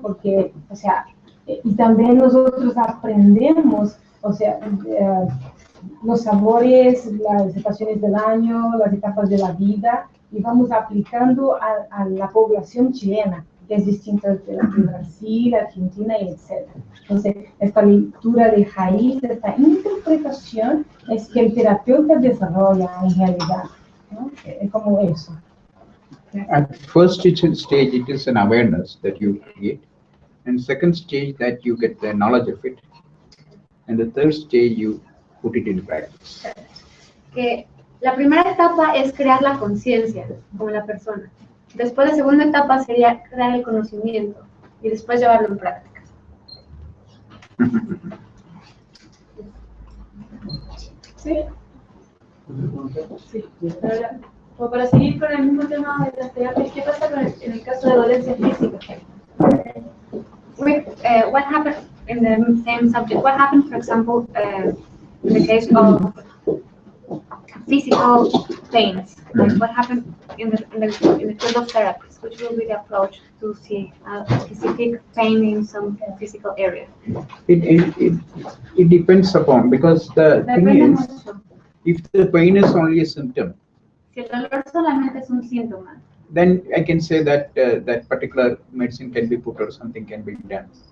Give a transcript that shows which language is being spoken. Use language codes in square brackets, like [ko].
[es] Porque, o sea, y también nosotros aprendemos, o sea, los sabores, las estaciones del año, las etapas de la vida, y vamos aplicando a la población chilena, que es distinta de la de Brasil, Argentina, y etc. Entonces, esta lectura de raíz, esta interpretación, es que el terapeuta desarrolla en realidad, ¿no? Es como eso. [en] At first stage, it is an awareness that you create. And second stage, that you get the knowledge of it. And the third stage, you put it in practice. [es] Que la primera etapa es crear la conciencia con la persona. Después, la segunda etapa sería crear el conocimiento y después llevarlo en práctica. ¿Sí? Sí. Como para seguir con el mismo tema de las terapias, ¿qué pasa en el caso de dolencias físicas? [en] What happened in the same subject? What happened, for example, in the case of physical pains? Like what happened in the field of therapies? Which will be the approach to see a specific pain in some physical area? It depends upon, because the thing is, if the pain is only a symptom, [es] si el dolor solamente es un síntoma, [en] then I can say that that particular medicine can be put or something can be done.